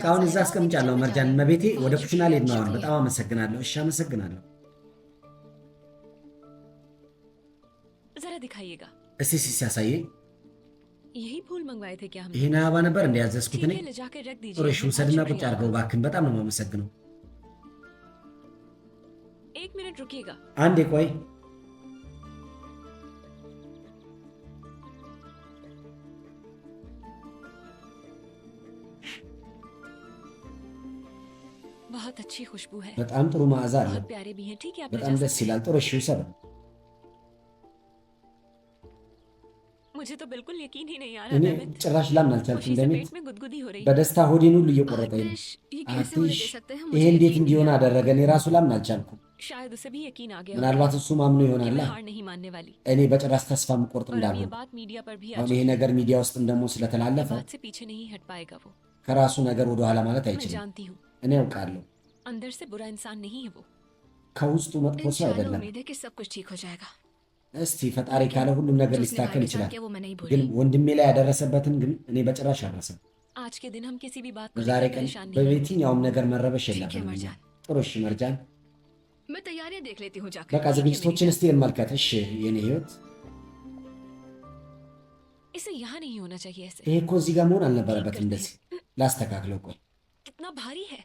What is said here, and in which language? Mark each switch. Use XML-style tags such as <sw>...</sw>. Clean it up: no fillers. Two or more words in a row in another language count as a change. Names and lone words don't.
<am>እቃውን እዛ</am> <hi>साहब, आप</hi> <am>አስቀምጫለሁ።</am> <hi>किचन में</hi> <am>መርጃን</am> <hi>जाइए।</hi> <am>መቤቴ ወደ</am> <hi>बहुत</hi> <am>ኩሽና ልሄድ ነው አሁን።</am> <hi>शुक्रिया।</hi> <am>በጣም አመሰግናለሁ። እሺ አመሰግናለሁ።</am> <hi>जरा दिखाइएगा।</hi> <am>እስቲ ሲያሳየኝ</am> <hi>यही फूल मंगवाए थे क्या हमने?</hi> <am>ይሄን አበባ ነበር እንዲያዘዝኩት እኔ።</am> <hi>ठीक है, ले जाकर रख</hi> <am>ጥሩ</am> <hi>दीजिए।</hi> <am>እሺ</am> <hi>बहुत</hi> <am>ውሰድና ቁጭ</am> <hi>शुक्रिया</hi> <am>አድርገው</am> <hi>आपका।</hi> <am>እባክህን። በጣም ነው የማመሰግነው።</am> <hi>एक मिनट रुकिएगा।</hi> <am>አንዴ ቆይ።</am> <hi>बहुत अच्छी खुशबू है।</hi> <am>በጣም ጥሩ መዓዛ አለው።</am> <hi>बहुत प्यारे भी हैं। ठीक है, आप ले</hi> <am>በጣም</am> <hi>जा</hi> <am>ደስ</am> <hi>सकते हैं।</hi> <am>ይላል። ጥሩ እሺ ውሰድ።</am> <hi>मुझे मुझे तो बिल्कुल यकीन ही नहीं आ</hi> <am>እኔ</am> <hi>रहा था</hi> <am>ጭራሽ ላምን አልቻልኩም</am> <hi>खुशी से</hi> <am>ደሚት</am> <hi>पेट में गुदगुदी हो रही है</hi> <am>በደስታ ሆዴን ሁሉ እየቆረጠኝ ነው</am> <hi>ये कैसे होने</hi> <am>አትሽ</am> <hi>दे सकते हैं</hi> <am>ይሄ</am> <hi>मुझे</hi> <am>እንዴት</am> <hi>यकीन</hi> <am>እንዲሆን</am> <hi>नहीं आ रहा।</hi> <am>አደረገ እኔ ራሱ ላምን አልቻልኩም</am> <hi>शायद उसे भी यकीन आ गया होगा</hi> <am>ምናልባት እሱ ማምኖ</am> <hi>कि</hi> <am>ይሆናል</am> <hi>मैं हार नहीं मानने वाली</hi> <am>እኔ በጭራሽ ተስፋ የምቆርጥ</am> <hi>पर अब ये</hi> <am>እንዳልሆነ</am> <hi>बात मीडिया पर भी आ</hi> <am>አሁን ይሄ</am> <hi>चुकी</hi> <am>ነገር ሚዲያ ውስጥም ደግሞ</am> <hi>है</hi> <am>ስለተላለፈ</am> <hi>बात से पीछे नहीं हट पाएगा वो</hi> <am>ከራሱ ነገር ወደ ኋላ ማለት</am> <hi>मैं</hi> <am>አይችልም</am> <hi>जानती हूँ</hi> <am>እኔ ያውቃለሁ</am> <hi>अंदर से बुरा इंसान नहीं है वो</hi> <am>ከውስጡ መጥፎ ሰው</am> <hi>इंशाल्लाह</hi> <am>አይደለም</am> <hi>उम्मीद है कि सब कुछ ठीक हो जाएगा</hi> <am>እስቲ ፈጣሪ ካለ ሁሉም ነገር</am> <hi>जो उसने</hi> <am>ሊስተካከል</am> <hi>भाई के साथ</hi> <am>ይችላል</am> <hi>किया वो मैं नहीं</hi> <am>ግን</am> <hi>भूली</hi> <am>ወንድሜ ላይ ያደረሰበትን ግን እኔ በጭራሽ አልረሳም</am> <hi>आज के दिन हम किसी भी बात को</hi> <am>በዛሬ</am> <hi>लेकर</hi> <am>ቀን</am> <hi>परेशान नहीं हैं।</hi> <am>በየትኛውም ነገር መረበሽ</am> <hi>ठीक है</hi> <am>የለብንም እኛ።</am> <hi>मरजान</hi> <am>ጥሩ እሺ መርጃን</am> <hi>मैं तैयारियां देख लेती हूँ जाकर</hi> <am>በቃ</am> <hi>ठीक है मेरी</hi> <am>ዝግጅቶችን እስቲ እንመልከት እሺ የኔ ህይወት</am> <hi>इसे यहाँ नहीं होना चाहिए ऐसे</hi> <am>ይሄ እኮ እዚህ ጋር መሆን አልነበረበትም እንደዚህ ላስተካክለው ቆይ</am> <hi>कितना भारी है</hi>